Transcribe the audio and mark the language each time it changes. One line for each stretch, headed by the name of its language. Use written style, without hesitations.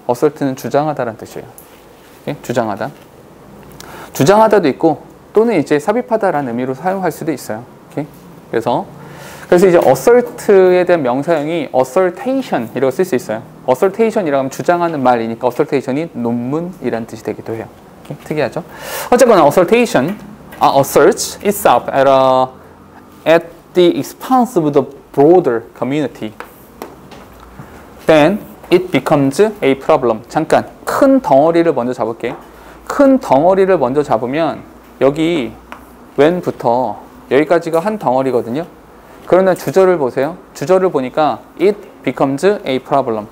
Korean: assert는 주장하다라는 뜻이에요. 오케이? 주장하다. 주장하다도 있고 또는 이제 삽입하다라는 의미로 사용할 수도 있어요. 오케이? 그래서 이제 assert에 대한 명사형이 assertation 이라고 쓸 수 있어요. assertation이라고 하면 주장하는 말이니까 assertation이 논문이라는 뜻이 되기도 해요. 오케이? 특이하죠?
English: 어쨌거나 assertation asserts itself at the expense of the broader community. Then it becomes a problem.
Korean: 잠깐 큰 덩어리를 먼저 잡을게. 큰 덩어리를 먼저 잡으면 여기 when부터 여기까지가 한 덩어리거든요. 그러면 주절을 보세요. 주절을 보니까
English: it becomes a problem.